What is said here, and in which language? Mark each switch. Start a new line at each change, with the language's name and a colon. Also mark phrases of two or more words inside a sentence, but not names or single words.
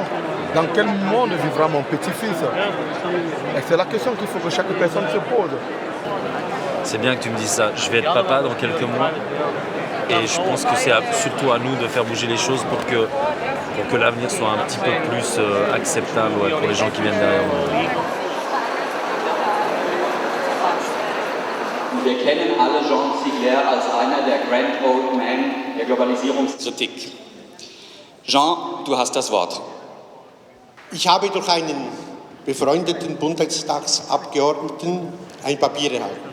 French: Dans quel monde vivra mon petit-fils? Et c'est la question qu'il faut que chaque personne se pose. C'est bien que tu me dises ça, je vais être papa dans quelques mois. Et je pense que c'est surtout à nous de faire bouger les choses pour que l'avenir soit un petit peu plus acceptable pour les gens qui viennent derrière nous.
German: Wir kennen alle Jean Ziegler als einer der
English: Grand Old Men
German: der Globalisierungskritik. Jean, du hast das Wort. Ich habe durch einen befreundeten Bundestagsabgeordneten ein Papier erhalten.